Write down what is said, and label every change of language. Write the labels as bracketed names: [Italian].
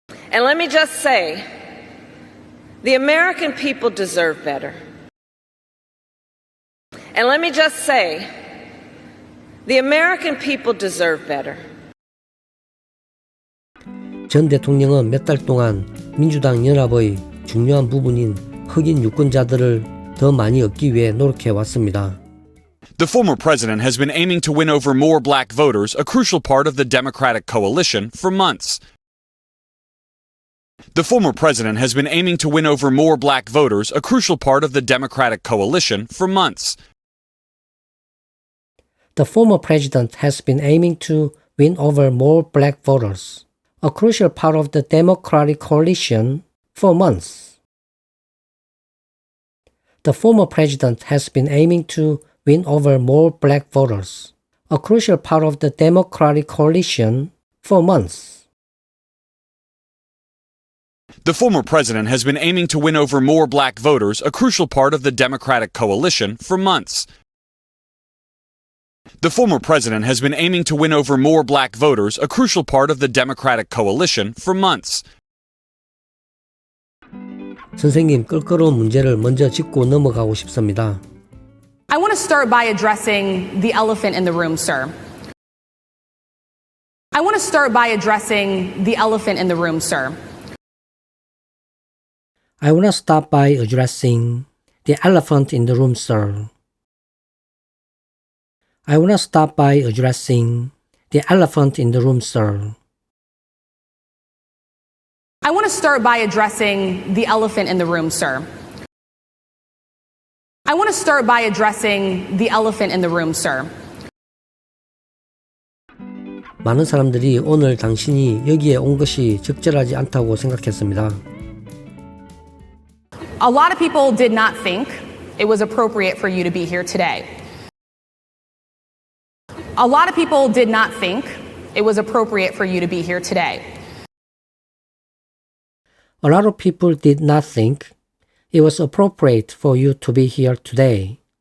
[English] And let me just say, the American people deserve better. And let me just say, the American people deserve better. [Korean] 전 대통령은 몇 달 동안 민주당 연합의 중요한 부분인 흑인 유권자들을 더 많이 얻기 위해 노력해 왔습니다. [English] The former president has been aiming to win over more black voters, a crucial part of the Democratic coalition, for months. The former president has been aiming to win over more black voters, a crucial part of the Democratic coalition, for months. The former president has been aiming to win over more black voters, a crucial part of the Democratic coalition, for months. The former president has been aiming to win over more black voters, a crucial part of the Democratic coalition, for months. The former president has been aiming to win over more black voters, a crucial part of the Democratic coalition, for months. The former president has been aiming to win over more black voters, a crucial part of the Democratic coalition, for months. [Korean] 선생님, 껄끄러운 문제를 먼저 짚고 넘어가고 싶습니다. [English] I want to start by addressing the elephant in the room, sir. I want to start by addressing the elephant in the room, sir. I want to start by addressing the elephant in the room, sir. I want to start by addressing the elephant in the room, sir. I want to start by addressing the elephant in the room, sir. I want to start by addressing the elephant in the room, sir. [Korean] 많은 사람들이 오늘 당신이 여기에 온 것이 적절하지 않다고 생각했습니다. [English] A lot of people did not think it was appropriate for you to be here today. A lot of people did not think it was appropriate for you to be here today. A lot of people did not think it was appropriate for you to be here today.